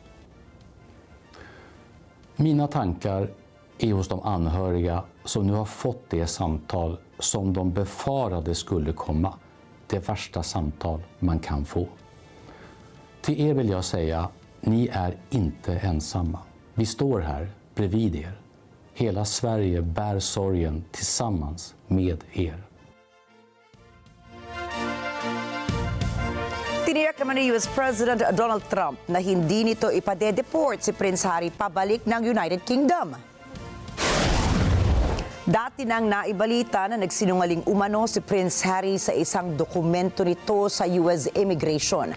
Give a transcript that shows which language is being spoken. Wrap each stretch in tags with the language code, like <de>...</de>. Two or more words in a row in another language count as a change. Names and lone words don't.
<sv>Mina tankar är hos de anhöriga som nu har fått det samtal som de befarade skulle komma. Det värsta samtal man kan få. Till er vill jag säga, ni är inte ensamma. Vi står här bredvid er. Hela Sverige bär sorgen tillsammans med er.</sv> <tl>Tiniyak naman ni</tl> <en>US President</en> <tl>Donald Trump na hindi nito ipade-deport si Prince Harry pabalik ng United Kingdom. Dati nang naibalita na nagsinungaling umano si Prince Harry sa isang dokumento nito sa US Immigration.</tl>